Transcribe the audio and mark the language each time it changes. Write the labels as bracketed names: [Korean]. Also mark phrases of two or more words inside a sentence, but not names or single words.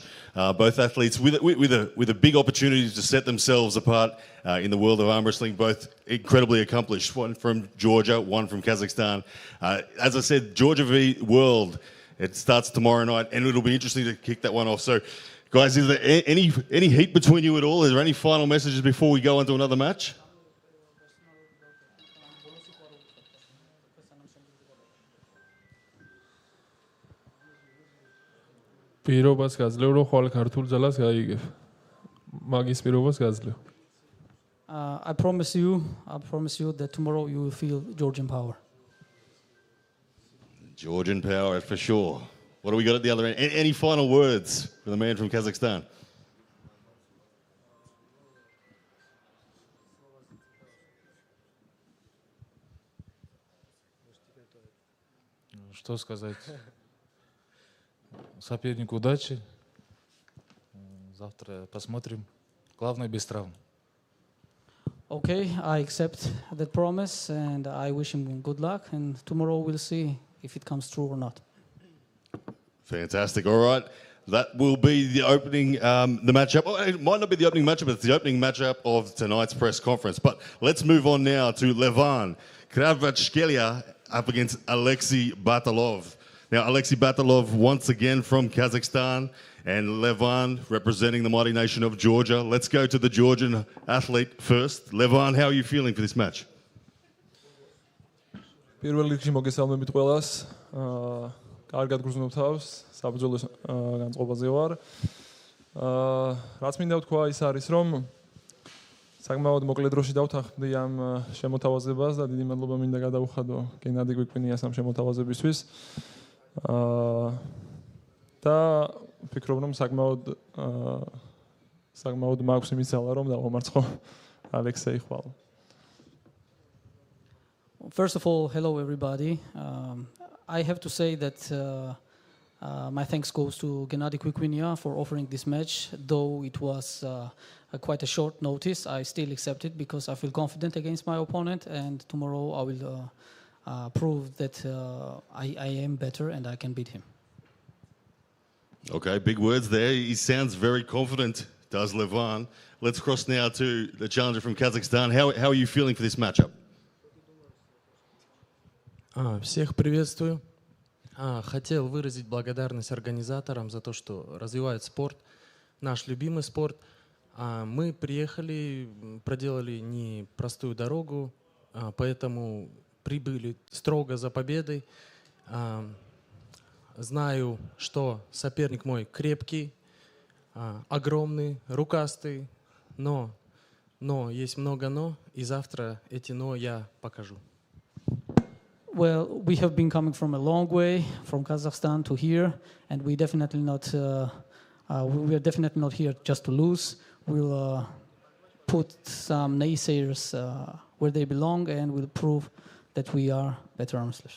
[English] Both athletes with a big opportunity to set themselves apart in the world of arm wrestling. Both incredibly accomplished. One from Georgia, one from Kazakhstan. As I said, Georgia v World. It starts tomorrow night, and it'll be interesting to kick that one off. So, guys, is there any heat between you at all? Is there any final messages before we go into another match? [Georgian] პირობას გაძლევ, რომ ხვალ ქართულ ძალას გაიგებ. მაგის პირობას გაძლევ. [English] I promise you that tomorrow you will feel Georgian power. Georgian power, for sure. What do we got at the other end? Any final words for the man from Kazakhstan? [Russian] Что сказать? Сопернику удачи. Завтра посмотрим. Главное без травм. [English] Okay, I accept that promise and I wish him good luck. And tomorrow we'll see if it comes true or not. Fantastic. All right. That will be the opening, the matchup. Oh, it might not be the opening matchup, but it's the opening matchup of tonight's press conference. But let's move on now to Levan Kravachkelia up against Alexi Batalov. Now, Alexi Batalov once again from Kazakhstan and Levan representing the mighty nation of Georgia. Let's go to the Georgian athlete first. Levan, how are you feeling for this match? [Georgian] პირველ რიგში მოგესალმებით ყველას. კარგად გრძნობ თავს, საბრძოლო განწყობაზე ვარ. რაც მინდა ვთქვა ის არის, რომ საკმაოდ მოკლე დროში დავთანხმდი ამ შემოთავაზებას და დიდი მადლობა მინდა გადაუხადო გენადი კვიკვინიას ამ შემოთავაზებისთვის. და ვფიქრობ, რომ საკმაოდ მაქვს იმის ძალა, რომ დავამარცხო ალექსეი. ხვალ. [English] First of all, hello everybody. I have to say that my thanks goes to Genadi Kvikvinia for offering this match. Though it was quite a short notice, I still accept it because I feel confident against my opponent, and tomorrow I will prove that I am better and I can beat him. Okay, big words there. He sounds very confident, does Levan. Let's cross now to the challenger from Kazakhstan. How are you feeling for this matchup? [Russian] Всех приветствую. Хотел выразить благодарность организаторам за то, что развивают спорт, наш любимый спорт. Мы приехали, проделали непростую дорогу, поэтому прибыли строго за победой. Знаю, что соперник мой крепкий, огромный, рукастый, но есть много но, и завтра эти но я покажу. [English] Well, we have been coming from a long way, from Kazakhstan to here, and we are definitely not here just to lose. We'll put some naysayers where they belong, and we'll prove that we are better arm wrestlers.